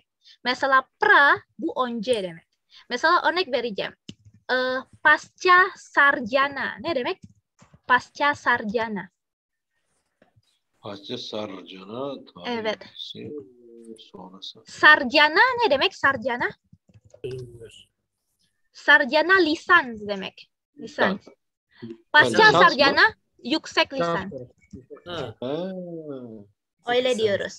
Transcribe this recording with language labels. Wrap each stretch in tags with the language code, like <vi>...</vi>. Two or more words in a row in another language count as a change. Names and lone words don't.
<tr>Mesela pra bu önce demek. Mesela örnek vereceğim.</tr> <id>Pasca sarjana</id> <tr>ne demek?</tr> <id>Pasca sarjana. Pasca sarjana</id> <tr>Evet. sonrası. Sarjana ne demek sarjana? Sarjana lisans demek. Lisans.</tr> <id>Pasca</id> <tr>Lisans mı? sarjana yüksek lisans. Ha. Öyle diyoruz.</tr>